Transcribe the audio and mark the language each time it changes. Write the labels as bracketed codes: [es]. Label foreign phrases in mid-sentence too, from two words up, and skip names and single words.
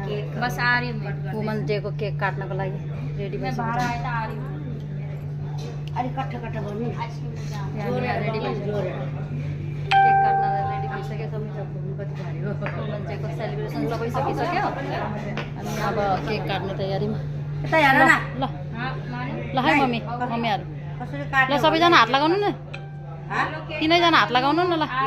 [hi] बस आ रही हूँ [ne] वुमन डेको केक काट्नको लागि रेडी भइसक्यो [hi] बाहर आए तो आ रही हूँ [ne] रेडी भइसक्यो केक काट्न रेडी भइसक्यो वुमन डेको सेलिब्रेसन सबै सकिसक्यो अनि अब केक काट्ने तयारीमा ल ल है मम्मी मम्मीहरू ल सबैजना हात लगाउनु न तिनैजना हात लगाउनु न ल